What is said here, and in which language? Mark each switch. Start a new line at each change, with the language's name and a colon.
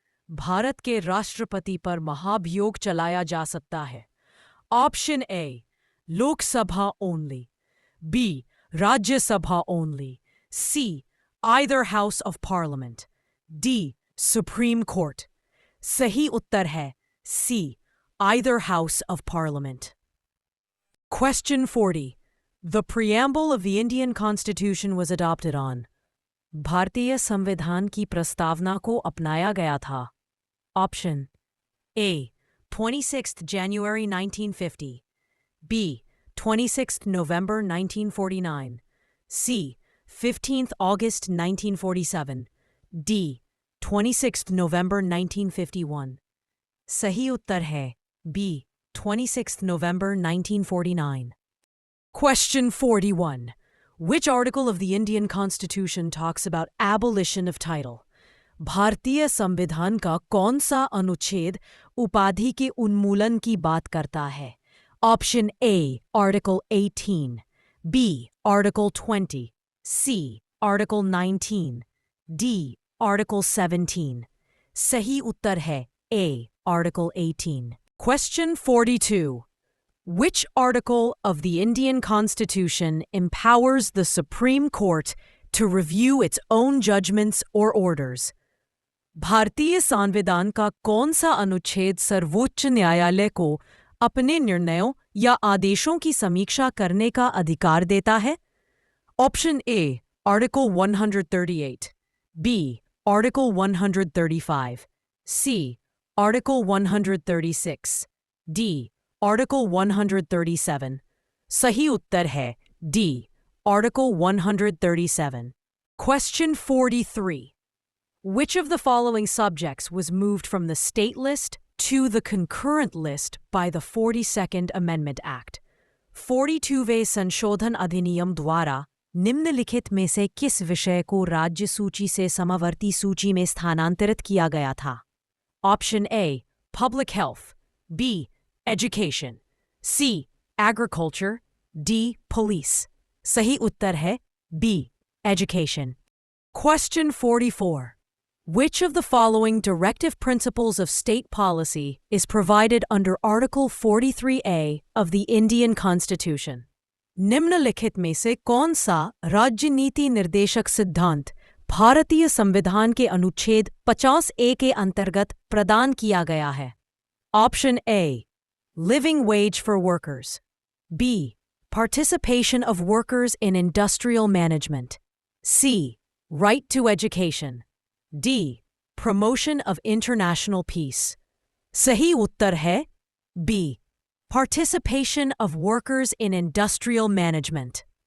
Hindi: भारत के राष्ट्रपति पर महाभियोग चलाया जा सकता है.
English: Option A.
Hindi: Lok Sabha
English: only,
Hindi: B. Rajya Sabha only, C.
English: either House of Parliament, D.
Hindi: Supreme Court. सही उत्तर है C.
English: either House of Parliament. Question 40. The preamble of the Indian Constitution was adopted on.
Hindi: भारतीय संविधान की प्रस्तावना को अपनाया गया था.
English: Option A. 26th January 1950, B. 26th November 1949, C. 15th August 1947, D.
Hindi: 26th November 1951. सही उत्तर है B.
English: 26th November 1949. Question 41. Which article of the Indian Constitution talks about abolition of title?
Hindi: भारतीय संविधान का कौन सा अनुच्छेद उपाधि के उन्मूलन की बात करता है?
English: Option A. Article 18, B. Article 20, C. Article 19, D.
Hindi: Article 17. सही उत्तर है A.
English: Article 18. Question 42. Which article of the Indian Constitution empowers the Supreme Court to review its own judgments or orders?
Hindi: भारतीय संविधान का कौन सा अनुच्छेद सर्वोच्च न्यायालय को अपने निर्णयों या आदेशों की समीक्षा करने का अधिकार देता है?
English: Option A. Article 138, B. Article 135, C. Article 136, D.
Hindi: Article 137. सही उत्तर है D.
English: Article 137. Question 43. Which of the following subjects was moved from the state list to the concurrent list by the 42nd Amendment Act?
Hindi: 42वें संशोधन अधिनियम द्वारा निम्नलिखित में से किस विषय को राज्य सूची से समवर्ती सूची में स्थानांतरित किया गया था?
English: Option A. Public Health, B. Education, C. Agriculture, D. Police.
Hindi: सही उत्तर है
English: B. Education. Question 44. Which of the following directive principles of state policy is provided under Article 43A of the Indian Constitution?
Hindi: निम्नलिखित में से कौन सा राज्य नीति निर्देशक सिद्धांत भारतीय संविधान के अनुच्छेद 50A के अंतर्गत प्रदान किया गया है?
English: Option A, living wage for workers, B, participation of workers in industrial management, C, right to education, D, promotion of international peace.
Hindi: सही उत्तर है
English: B, participation of workers in industrial management.